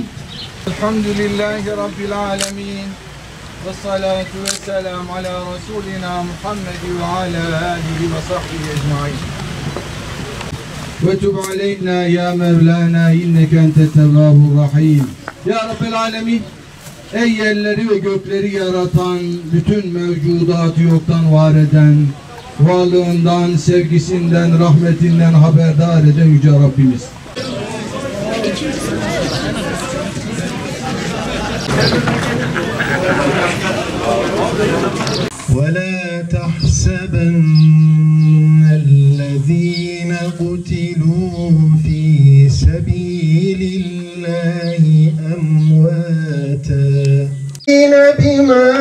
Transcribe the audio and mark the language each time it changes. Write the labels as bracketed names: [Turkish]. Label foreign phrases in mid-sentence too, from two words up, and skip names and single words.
[Arabic] الحمد لله رب العالمين والصلاة والسلام على رسولنا محمد وعلى آله وصحبه أجمعين. وتب علينا يا مولانا إنك أنت التواب الرحيم. يا رب العالمين, [Turkish] ey yerleri ve gökleri yaratan, bütün mevcudatı yoktan var eden, varlığından, sevgisinden, rahmetinden haberdar eden Yüce Rabbimiz. [Arabic] وَلَا تَحْسَبَنَّ الَّذ۪ينَ قُتِلُوا ف۪ي سَب۪يلِ اللّٰهِ أَمْوَاتًا بِمَا